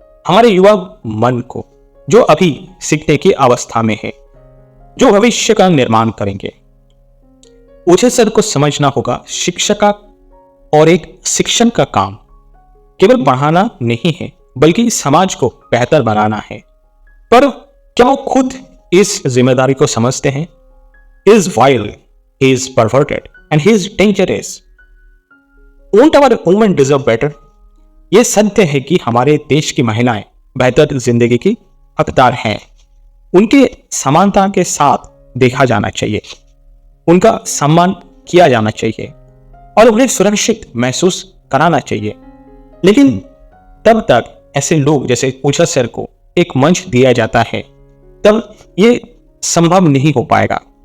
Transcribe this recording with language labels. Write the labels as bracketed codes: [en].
[hi] हमारे युवा मन को, जो अभी सीखने की अवस्था में है, जो भविष्य का निर्माण करेंगे। उछल सर को समझना होगा, शिक्षक का और एक शिक्षण का काम केवल पढ़ाना नहीं है बल्कि समाज को बेहतर बनाना है। पर क्या वो खुद इस जिम्मेदारी को समझते हैं? [en] He is vile, he is perverted and he is dangerous. Won't our women deserve better? [hi] ये सत्य है कि हमारे देश की महिलाएं बेहतर जिंदगी की हकदार हैं। उनके समानता के साथ देखा जाना चाहिए, उनका सम्मान किया जाना चाहिए और उन्हें सुरक्षित महसूस कराना चाहिए। लेकिन तब तक ऐसे लोग जैसे उछल सर को एक मंच दिया जाता है तब ये संभव नहीं हो पाएगा।